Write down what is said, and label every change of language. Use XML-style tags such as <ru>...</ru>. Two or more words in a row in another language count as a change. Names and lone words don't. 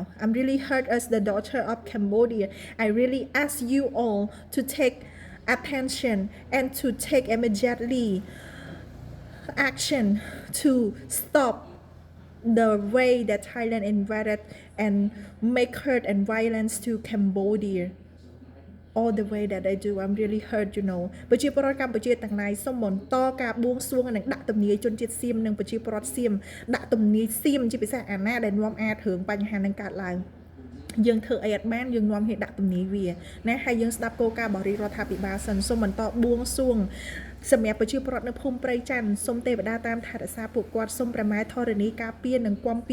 <en>I'm really hurt as the daughter of Cambodia. I really ask you all to take attention and to take immediately action to stop the way that Thailand invaded and make hurt and violence to Cambodia. All the way that I do, I'm really hurt,</en> <km>ប្រជាពលរដ្ឋកម្ពុជាទាំងឡាយសូមបន្តការបួងសួងនិងដាក់ទំនាយជនជាតិសៀមនិងប្រជាពលរដ្ឋសៀមដាក់ទំនាយសៀមជាពិសេសអាណាដែលនាំអាចរឿងបញ្ហានឹងកើតឡើងយើងធ្វើអីអត់បានយើងនាំគ្នាដាក់ទំនាយវា ណាហើយយើងស្ដាប់គោលការណ៍របស់រាជរដ្ឋាភិបាលសិនសូមបន្តបួងសួងសម្រាប់ប្រជាពលរដ្ឋនៅភូមិព្រៃច័ន្ទសូមទេវតាតាមថែរក្សាពួកគាត់សូមប្រម៉ែធរណីការពារនិងគាំពា</km>